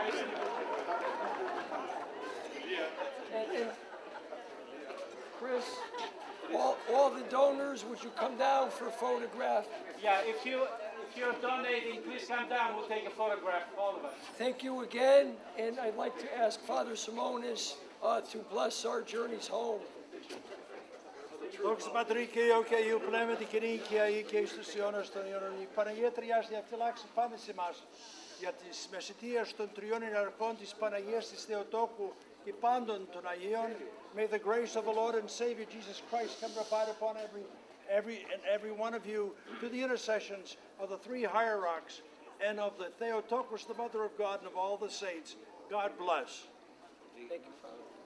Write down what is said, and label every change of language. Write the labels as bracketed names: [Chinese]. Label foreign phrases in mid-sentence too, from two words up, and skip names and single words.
[English] And Chris, all the donors, would you come down for a photograph? Yeah, if you're donating, please come down. We'll take a photograph, all of us. Thank you again, and I'd like to ask Father Simonis to bless our journeys home. [Greek] Δόξα Πατρί και Υιό και Υιού Πνεύματι και νίκη αεί και εις τους αιώνας των αιώνων. Η Παναγία Τριάς διαφυλάξει πάντα σε εμάς για τις μεσητείες των τριών ιεραρχών της Παναγίας της Θεοτόκου και πάντων των Αγίων. [English] May the grace of the Lord and Savior Jesus Christ come to abide upon every one of you through the intercessions of the three hierarchs and of the Theotokos, the Mother of God, and of all the saints. God bless. Thank you, Father.